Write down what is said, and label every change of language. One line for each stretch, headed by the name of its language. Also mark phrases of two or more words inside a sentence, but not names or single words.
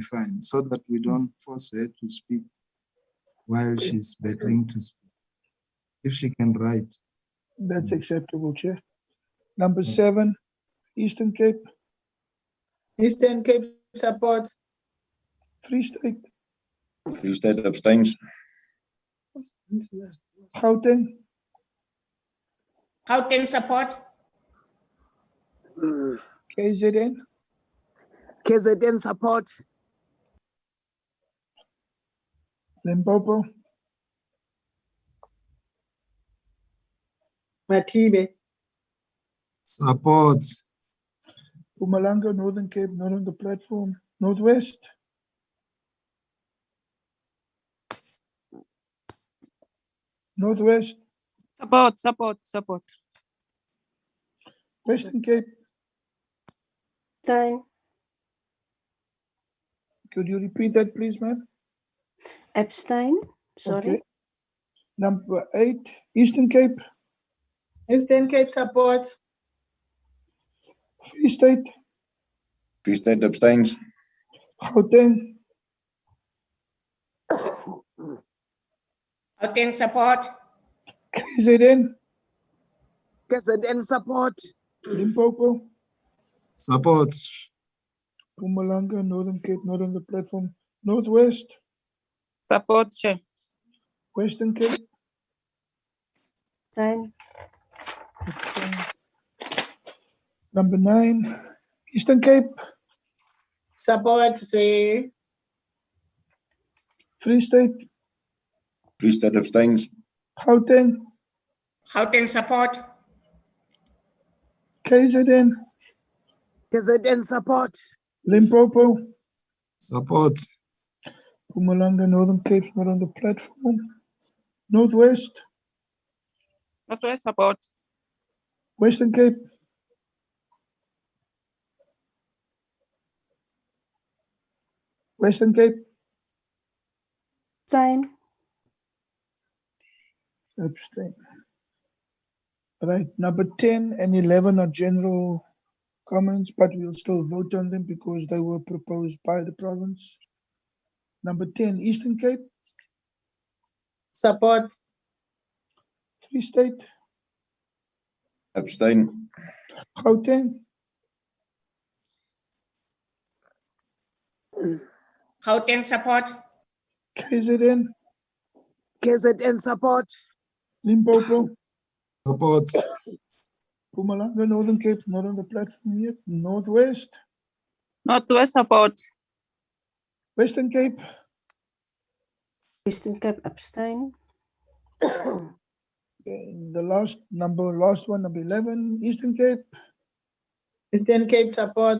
English: be fine, so that we don't force her to speak while she's battling to speak. If she can write. That's acceptable, Chair. Number 7, Eastern Cape, Eastern Cape support. Free State, Free State abstains. Gauteng, Gauteng support. KZN, KZN support. Limpopo, Matibe. Support. Mpumalanga, Northern Cape, not on the platform. Northwest, Northwest, Support. Western Cape. Abstain. Could you repeat that, please, ma'am? Abstain. Sorry. Okay. Number 8, Eastern Cape, Eastern Cape support. Free State, Free State abstains. Gauteng, Gauteng support. KZN, KZN support. Limpopo, Support. Mpumalanga, Northern Cape, not on the platform. Northwest, Support, Chair. Western Cape, Abstain. number 9, Eastern Cape, Support, say. Free State, Free State abstains. Gauteng, Gauteng support. KZN, KZN support. Limpopo, Support. Mpumalanga, Northern Cape, not on the platform. Northwest, Northwest support. Western Cape, Western Cape, Abstain. abstain. Right, number 10 and 11 are general comments, but we'll still vote on them because they were proposed by the province. Number 10, Eastern Cape, Support. Free State, Abstain. Gauteng, Gauteng support. KZN, KZN support. Limpopo, Support. Mpumalanga, Northern Cape, not on the platform yet. Northwest, Northwest support. Western Cape, Western Cape. Abstain. and the last one, number 11, Eastern Cape, Eastern Cape support.